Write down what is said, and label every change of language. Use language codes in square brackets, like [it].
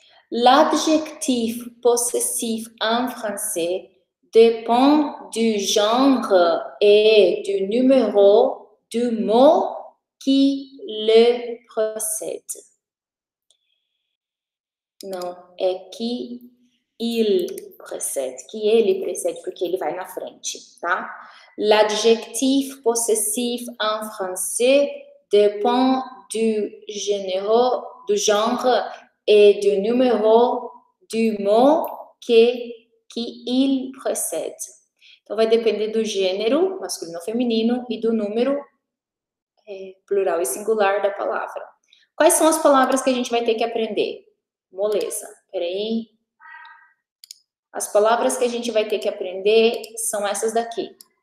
[fr] L'adjectif possessif en français dépend du genre et du numéro du mot qui le précède. [pt] Não, é que [fr] il précède, [pt] que ele precede, porque ele vai na frente, tá? [fr] L'adjectif possessif en français dépend du genre et du numéro du mot que il précède. [pt] Então, vai depender do gênero, masculino ou feminino, e do número plural e singular da palavra. Quais são as palavras que a gente vai ter que aprender? Moleza, peraí. As palavras que a gente vai ter que aprender são essas daqui.